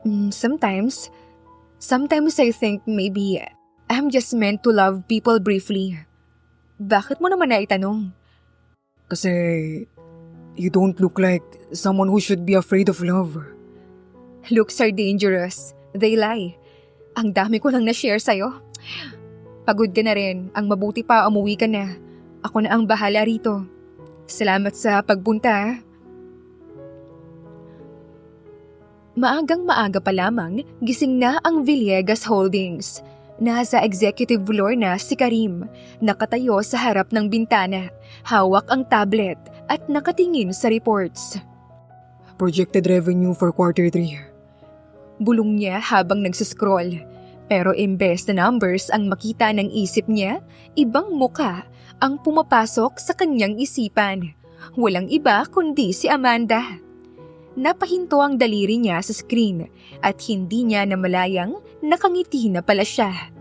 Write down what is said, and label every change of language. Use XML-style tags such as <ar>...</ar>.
<en>Sometimes. Sometimes I think maybe I'm just meant to love people briefly.</en> <tl>Bakit mo naman naitanong? Kasi</tl> <en>you don't look like someone who should be afraid of love. Looks are dangerous. They lie.</en> <tl>Ang dami ko lang na-share sa'yo. Pagod ka na rin. Ang mabuti pa, umuwi ka na. Ako na ang bahala rito. Salamat sa pagpunta. Maagang maaga pa lamang, gising na ang Villegas Holdings. Nasa executive floor na si Karim, nakatayo sa harap ng bintana, hawak ang tablet at nakatingin sa reports.</tl> <en>Projected revenue for quarter 3.</en> <tl>Bulong niya habang nagsiscroll. Pero imbes na numbers ang makita ng isip niya, ibang muka ang pumapasok sa kanyang isipan. Walang iba kundi si Amanda. Napahinto ang daliri niya sa screen at hindi niya namalayang nakangiti na pala siya.</tl>